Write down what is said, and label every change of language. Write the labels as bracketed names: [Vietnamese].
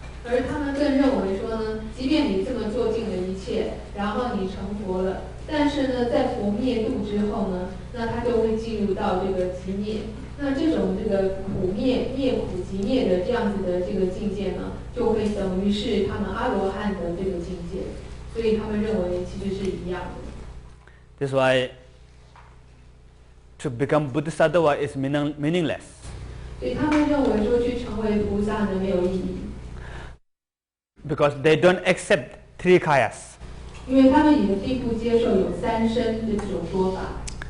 [Chinese] 而他们更认为说呢，即便你这么做尽了一切，然后你成佛了，但是呢，在佛灭度之后呢，那他就会进入到这个极灭。那这种这个苦灭、灭苦极灭的这样子的这个境界呢，就会等于是他们阿罗汉的这个境界，所以他们认为其实是一样的。 [English] That's why to become Bodhisattva is meaningless. [Chinese] 所以他们认为说去成为菩萨呢没有意义。 [English] Because they don't accept 3 kayas. [Chinese] 因为他们也并不接受有3身的这种说法。